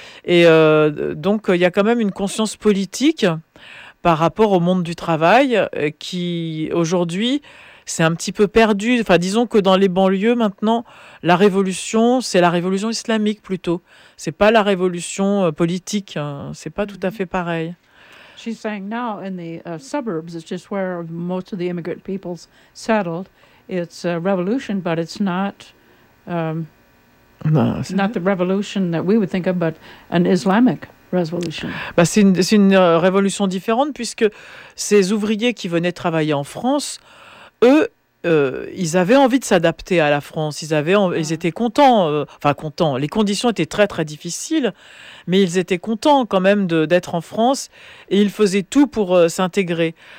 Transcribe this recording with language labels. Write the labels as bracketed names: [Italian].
[French] Et donc, il y a quand même une conscience politique par rapport au monde du travail qui aujourd'hui c'est un petit peu perdu. Enfin, disons que dans les banlieues maintenant, la révolution, c'est la révolution islamique plutôt. C'est pas la révolution politique. Hein. C'est pas tout à fait pareil. [English] She's saying now in the suburbs, it's just where most of the immigrant peoples settled. It's a revolution, but it's not not the revolution that we would think of, but an Islamic revolution. [French] Bah, c'est une révolution différente, puisque ces ouvriers qui venaient travailler en France, eux, ils avaient envie de s'adapter à la France. Ils étaient contents, contents. Les conditions étaient très très difficiles, mais ils étaient contents quand même d'être en France, et ils faisaient tout pour s'intégrer.